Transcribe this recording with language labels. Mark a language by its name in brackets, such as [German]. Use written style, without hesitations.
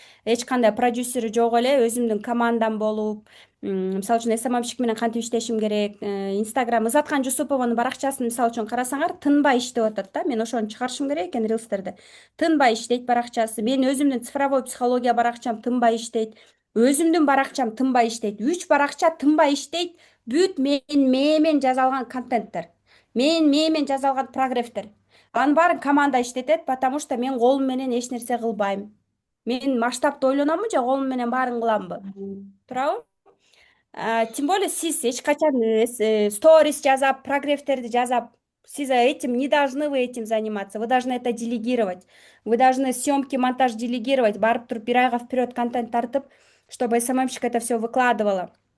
[Kyrgyz] Эч кандай продюсери жок эле, өзүмдүн командам болуп, мисалы үчүн СММщик менен кантип иштешим керек, Instagram Ызаткан Жусупованын баракчасын мисалы үчүн карасаңар, тынбай иштеп атат да. Мен ошону чыгарышым керек экен рилстерде. Тынбай иштейт баракчасы. Менин өзүмдүн цифровой психология баракчам тынбай иштейт. Өзүмдүн баракчам тынбай иштейт. 3 баракча тынбай иштейт. Бүт менин мээмен жазалган контенттер. Менин мээмен жазалган прогревтер. Анын баарын команда иштетет, [Russian] потому что [Kyrgyz] мен колум менен эч нерсе кылбайм. Мен масштабты ойлономбу же колум менен баарын кыламбы? Туурабы? Тем более сиз эч качан сторис жазап, прогревтерди жазап, сиз [Russian] этим не должны вы этим заниматься. Вы должны это делегировать. Вы должны съемки, монтаж делегировать, [Kyrgyz] барып туруп [Russian] 1 айга вперед контент тартып, чтобы СММщик это все выкладывала.